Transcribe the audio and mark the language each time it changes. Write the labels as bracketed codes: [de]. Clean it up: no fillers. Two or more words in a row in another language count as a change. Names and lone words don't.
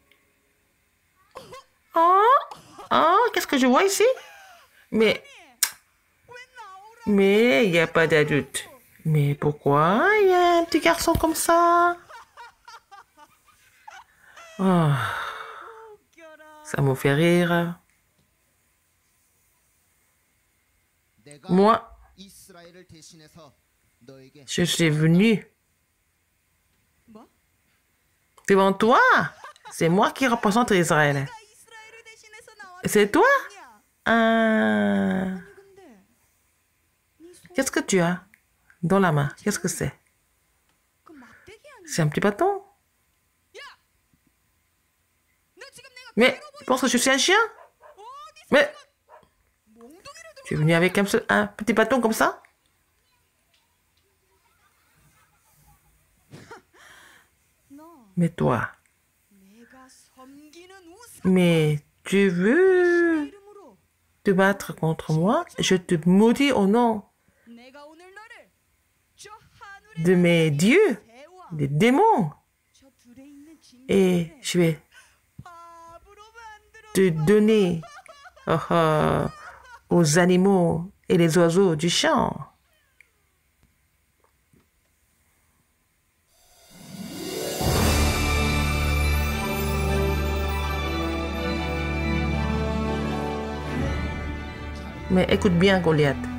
[fr] Oh, qu'est-ce que je vois ici? Mais il n'y a pas d'adulte. Mais pourquoi il y a un petit garçon comme ça? Oh, ça me fait rire. [ko] 내가 [fr] Moi, [ko] 이스라엘을 대신해서 너에게 [fr] je suis venu [ko] 뭐? [fr] devant toi. C'est moi qui représente Israël. [ko] 이스라엘을 대신해서 나왔. [fr] C'est toi? [ko] 아니 근데 네 손, [fr] Qu'est-ce que tu as dans la main? Qu'est-ce que c'est? [ko] 그 막대기 아니야? [fr] C'est un petit bâton? [ko] 너 지금 내가 [fr] Mais tu penses que je suis un chien? Mais [ko] 몽둥이를 들고 [fr] tu es venu avec un petit bâton comme ça? [ko] 너 [fr] Mais toi, [ko] 내가 섬기는 우상 [fr] mais tu veux [ko] 이름으로 [fr] te battre contre moi? Je te maudis au nom [ko] 내가 오늘 너를 저 하늘의 [fr] de mes dieux, [ko] 새와 [fr] des démons, [ko] 저 들에 있는 [fr] et [ko] 진흙들의 [fr] je vais [ko] 밥으로 만들어 [fr] te donner aux animaux et les oiseaux du champ. Mais écoute bien, Goliath.